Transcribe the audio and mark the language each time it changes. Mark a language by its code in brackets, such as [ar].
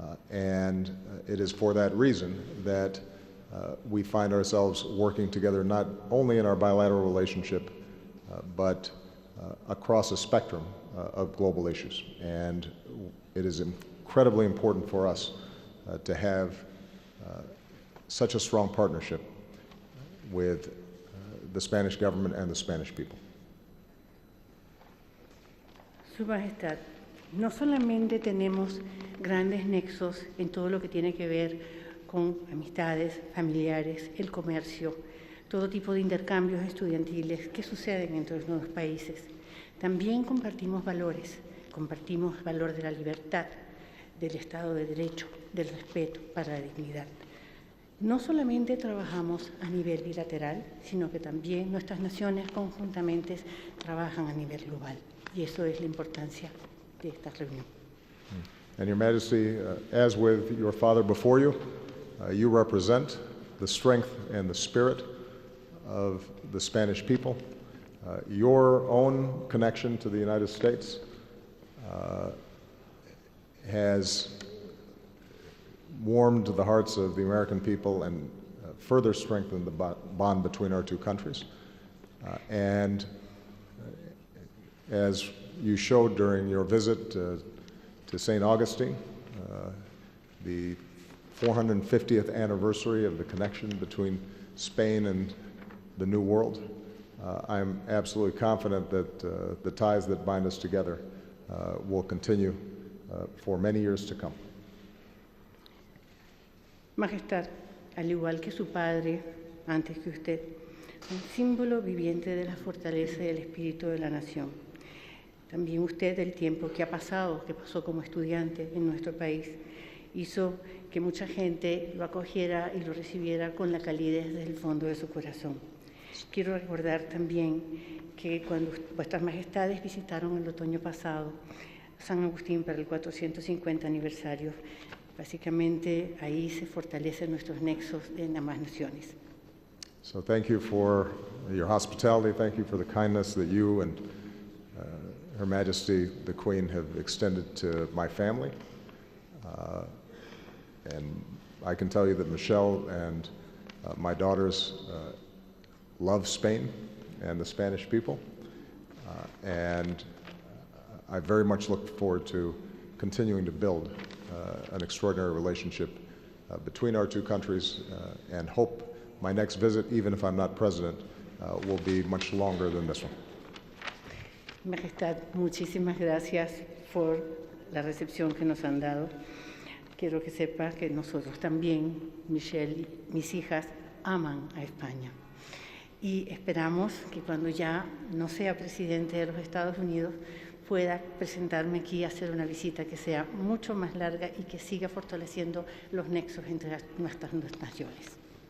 [en] And it is for that reason that we find ourselves working together not only in our bilateral relationship, but across a spectrum of global issues. And it is incredibly important for us to have such a strong partnership with the Spanish government and the Spanish people. [es] Su Majestad, no solamente tenemos grandes nexos en todo lo que tiene que ver con amistades, familiares, el comercio, todo tipo de intercambios estudiantiles que suceden entre los nuevos países. También compartimos el valor de la libertad, del Estado de Derecho, del respeto para la dignidad. No solamente trabajamos a nivel bilateral, sino que también nuestras naciones conjuntamente trabajan a nivel global. Y eso es la importancia de esta reunión. [en] And Your Majesty, as with your father before you, you represent the strength and the spirit of the Spanish people. Your own connection to the United States has warmed the hearts of the American people and further strengthened the bond between our two countries. And as you showed during your visit to St. Augustine, the 450th anniversary of the connection between Spain and the New World, I'm absolutely confident that the ties that bind us together will continue for many years to come. [es] Majestad, al igual que su padre, antes que usted, un símbolo viviente de la fortaleza y del espíritu de la nación. También usted, el tiempo que pasó como estudiante en nuestro país, hizo que mucha gente lo acogiera y lo recibiera con la calidez desde el fondo de su corazón. Quiero recordar también que cuando vuestras majestades visitaron el otoño pasado San Agustín para el 450 aniversario, básicamente ahí se fortalecen nuestros nexos en ambas naciones. [en] So thank you for your hospitality. Thank you for the kindness that you and Her Majesty the Queen have extended to my family. And I can tell you that Michelle and my daughters love Spain and the Spanish people. And I very much look forward to continuing to build an extraordinary relationship between our two countries and hope my next visit, even if I'm not president, will be much longer than this one. [es] Majestad, muchísimas gracias por la recepción que nos han dado. Quiero que sepa que nosotros también, Michelle y mis hijas, aman a España. Y esperamos que cuando ya no sea presidente de los Estados Unidos pueda presentarme aquí a hacer una visita que sea mucho más larga y que siga fortaleciendo los nexos entre nuestras naciones.